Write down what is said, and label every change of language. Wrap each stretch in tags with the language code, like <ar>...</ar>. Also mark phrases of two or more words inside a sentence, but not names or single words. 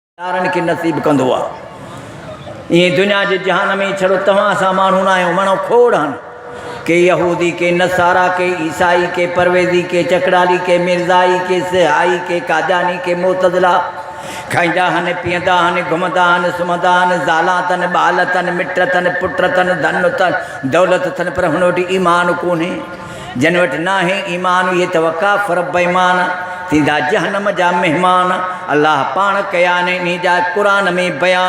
<sd>यारनि खे नसीब कंदो आहे। ईअं दुनिया जे जहान में छड़ो तव्हां सां माण्हू न आहियो, माण्हू खोड़ आहिनि, के यहूदी, के नसारा, के ईसाई, के परवेज़ी, के चकड़ाली, के मिर्ज़ाई, के सिहाई, के काजानी, के मोतज़िला। खाईंदा आहिनि, पीअंदा आहिनि, घुमंदा आहिनि, सुम्हंदा आहिनि, ज़ाला अथनि, ॿाल अथनि, मिट अथनि, पुट अथनि, धन अथनि, दौलत अथनि, पर हुन वटि ईमान कोन्हे। जिन वटि न आहे ईमान इहे त काफ़िर बेईमान थींदा जहन्नम जा महिमान। अल्लाह पाण कया आहिनि इन जा क़ुरान में बयान।</sd>